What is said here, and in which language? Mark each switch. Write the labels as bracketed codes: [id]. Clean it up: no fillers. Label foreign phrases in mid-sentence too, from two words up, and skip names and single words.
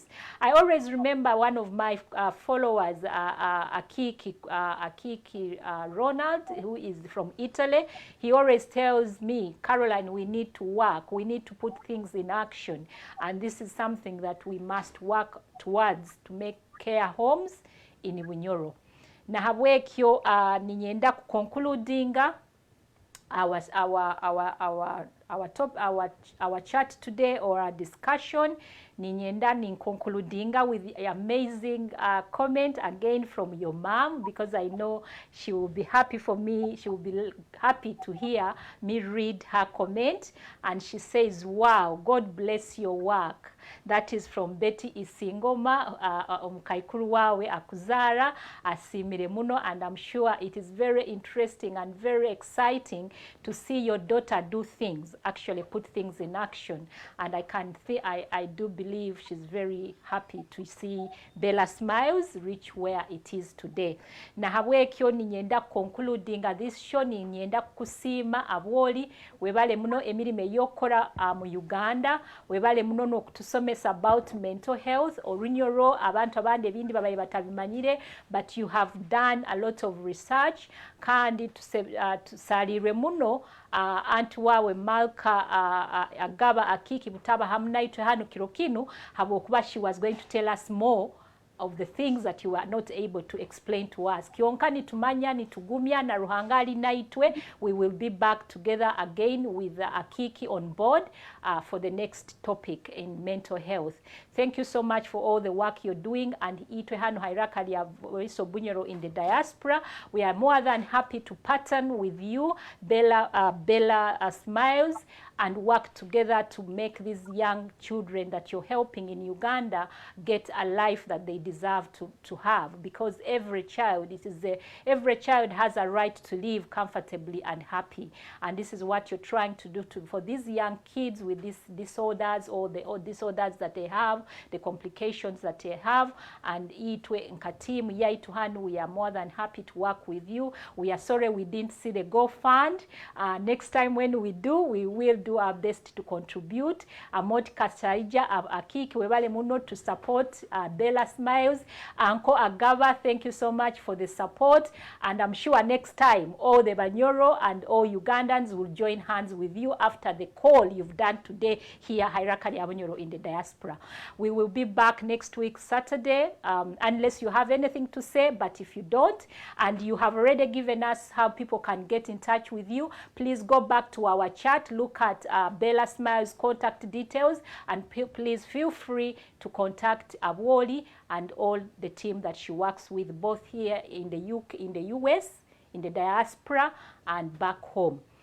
[en] I always remember one of my followers, Akiki Ronald, who is from Italy. He always tells me, Caroline, we need to work, we need to put things in action, and this is something that we must work towards to make care homes in Bunyoro. [nyo] Na habwekyo ninyenda kuconcludinga [en] our chat today, or our discussion. [nyo] Ninyenda concludinga [en] with the amazing comment again from your mom, because I know she will be happy for me. She will be happy to hear me read her comment. And she says, wow, God bless your work. That is from [nyo] Betty Isingoma, omukaikuru wawe akuzara asimire muno, [en] and I'm sure it is very interesting and very exciting to see your daughter do things, actually put things in action. And I do believe she's very happy to see Bella Smiles reach where it is today. [nyo] Na habwekyo ninyenda [en] concluding this show, [nyo] ninyenda kusima Abwooli webale muno emirime yokora mu Uganda, webale muno nokutusomesa [en] about mental health [nyo] or Bunyoro, abantu abandi ebindi babaye batabimanyire, [en] but you have done a lot of research. [nyo] Kandi tusalire muno anti wawe Malka agaba akiki butaba hamnaitwe hano kirokinu habokuba [en] she was going to tell us more of the things that you are not able to explain to us. [nyo] Kionkani tumanya ni tugumya na ruhangali naitwe. [en] We will be back together again with Akiki on board for the next topic in mental health. Thank you so much for all the work you're doing, and [nyo] itwe hano hairakali ya [en] Voice of Bunyoro in the diaspora. We are more than happy to partner with you, Bella Smiles, and work together to make these young children that you're helping in Uganda get a life that they deserve to have, because every child has a right to live comfortably and happy, and this is what you're trying to do for these young kids with these disorders, or disorders that they have, the complications that they have. [nyo] And itwe nkatimu yaitu hanu, [en] we are more than happy to work with you. We are sorry we didn't see the GoFund. Next time when we do, we will do our best to contribute. Amot Kasaija Akiki [nyo] webale muno [en] to support Bella Smile smiles. Uncle Agaba, thank you so much for the support, and I'm sure next time all the Bunyoro and all Ugandans will join hands with you after the call you've done today here Hierarchy Bunyoro in the diaspora. We will be back next week Saturday, unless you have anything to say, but if you don't and you have already given us how people can get in touch with you, please go back to our chat, look at Bella Smiles contact details, and please feel free to contact Abwooli and all the team that she works with, both here in the UK, in the US, in the diaspora, and back home.